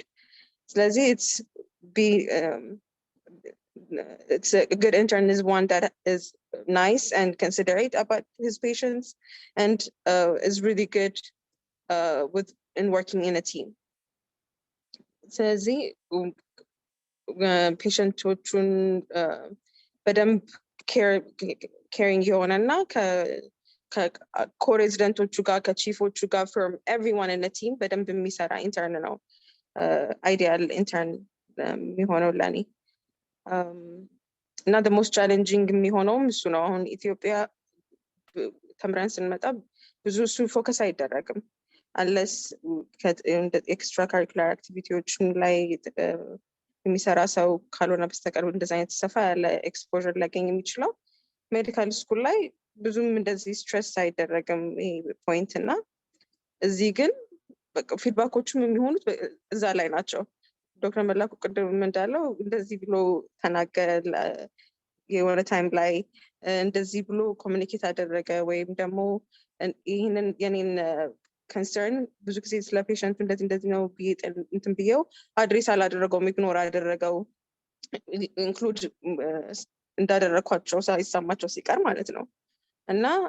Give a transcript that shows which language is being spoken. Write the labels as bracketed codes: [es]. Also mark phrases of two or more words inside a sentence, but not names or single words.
[en] So it's a good intern is one that is nice and considerate about his patients and is really good in working in a team. [am] So patienቶቹን በደንብ caring የሆነና ከኮሬዚደንቶቹ ጋር ከቺፎቹ ጋር [en] from everyone in the team [am] በደንብ የሚሰራ ኢንተርን ነው [en] ideal intern [am] የሚሆነው ለኔ እና [en] the most challenging [am] የሚሆነውም እሱ ነው። አሁን ኢትዮጵያ ተምረን ስንመጣ ብዙ እሱ ፎከስ አይደረግም [en] unless extracurricular activities [am] ላይ የሚሰራ ሰው ካልሆነ በስተቀር እንደዛ አይነት ሰፋ ያለ ኤክስፖዠር ላገኝ የሚችለው [en] medical school [am] ላይ ብዙም እንደዚህ ስትሬስ አይደረግም ይሄ ፖይንት እና እዚህ ግን በቃ ፊድባኮቹም የሚሆኑት እዛ ላይ ናቸው። ዶክተር መላኩ ቅድም እንዳለው እንደዚህ ብሎ ተናገረ የሆነ ታይም ላይ እንደዚህ ብሎ ኮሚኒኬት አደረገ ወይም ደግሞ ይህንን የኔን concern ብዙ ጊዜ ስለ ፔሸንቱ እንደዚህ ነው እንትን ብየው አድሬስ አላደረገውም ኢግኖር አደረገው ኢንክሉድ እንዳደረኳቸው ሳይሰማቸው ሲቀር ማለት ነው እና